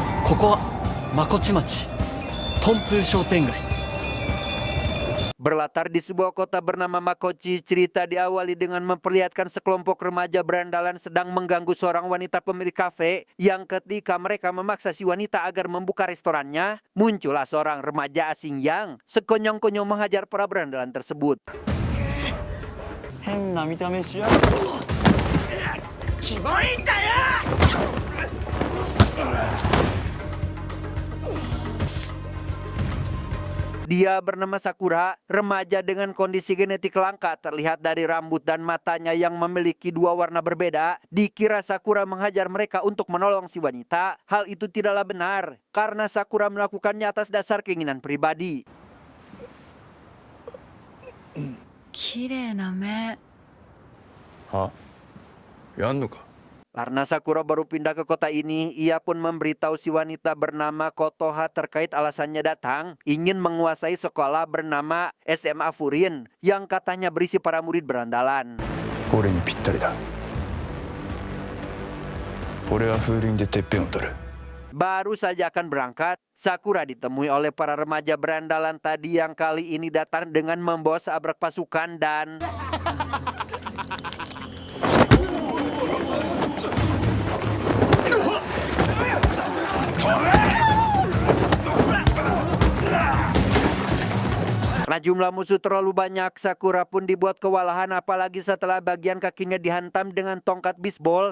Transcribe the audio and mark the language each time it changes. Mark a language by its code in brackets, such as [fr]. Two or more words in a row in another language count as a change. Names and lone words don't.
[ja] ここはまこち町トンプー商店街。 [id] Berlatar di sebuah kota bernama Makochi, cerita diawali dengan memperlihatkan sekelompok remaja berandalan sedang mengganggu seorang wanita pemilik kafe yang ketika mereka memaksa si wanita agar membuka restorannya, muncullah seorang remaja asing yang sekonyong-konyong menghajar para berandalan tersebut. [ja] 変な見た目しやがる。キモいんだよ。 [id] Dia bernama Sakura, remaja dengan kondisi genetik langka terlihat dari rambut dan matanya yang memiliki dua warna berbeda. Dikira Sakura menghajar mereka untuk menolong si wanita. Hal itu tidaklah benar, karena Sakura melakukannya atas dasar keinginan pribadi. [ja] 綺麗な目。はやんのか [id] Karena Sakura baru pindah ke kota ini, ia pun memberitahu si wanita bernama Kotoha terkait alasannya datang, ingin menguasai sekolah bernama SMA Furin, yang katanya berisi para murid berandalan. [ja] 俺にぴったりだ俺は風鈴でてっぺんを取る [id] Baru saja akan berangkat, Sakura ditemui oleh para remaja berandalan tadi yang kali ini datang dengan membawa seabrak pasukan dan... Karena jumlah musuh terlalu banyak, Sakura pun dibuat kewalahan apalagi setelah bagian kakinya dihantam dengan tongkat bisbol.